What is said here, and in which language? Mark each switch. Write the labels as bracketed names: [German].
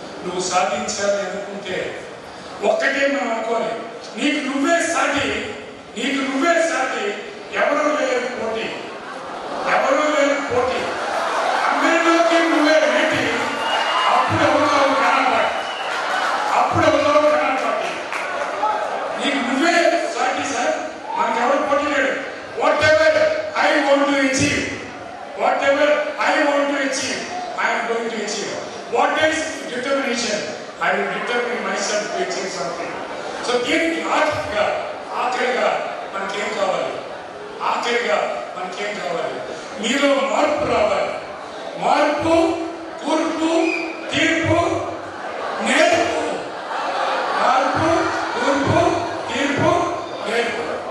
[Telugu] నువ్వు సాధించాలి అనుకుంటే ఒక్కటే మనం అనుకోవాలి, నీకు నువ్వే సాటి, నీకు నువ్వే సాటి, ఎవరూ లేరు పోటీ, ఎవరూ లేరు పోటీ, అందరిలోకి నువ్వే ఏంటి, అప్పుడు అవుతావు కనపడి, అప్పుడు అవుతావు కనపడి. నీకు నువ్వే సాటి సార్, మనకి ఎవరు పోటీ లేడు. [English] What ever I want to achieve, what ever I want to achieve, I am going to achieve. What is determination? I will determine myself to achieve something. [Telugu] So దీనికి ఆఖరిగా మనకేం కావాలి? ఆఖరిగా మనకేం కావాలి? మీలో మార్పు రావాలి. మార్పు, కూర్పు, తీర్పు, నేర్పు. మార్పు, కూర్పు, తీర్పు, నేర్పు.